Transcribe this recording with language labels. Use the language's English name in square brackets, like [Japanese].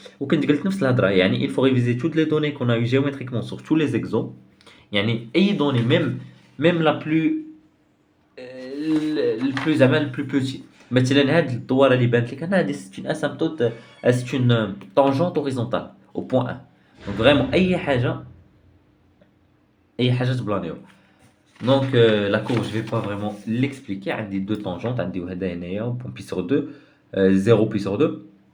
[French] Ou il faut réviser toutes les données qu'on a eues géométriquement sur tous les exos. [Arabic] يعني أي [French] donnée, même la plus le plus [Arabic] زعما [French] le plus petit. [Arabic] مثلا هاد الدواره اللي بانت لك انا هادي [French] c'est une asymptote, c'est une tangente horizontale au point 1. [Arabic] Donc vraiment اي حاجه تبلانيو. [French] Donc la courbe je vais pas vraiment l'expliquer. [Arabic] عندي [French] deux tangentes, [Arabic] عندي وحده هنايا [French] point pi sur 2, 0 pi sur 2.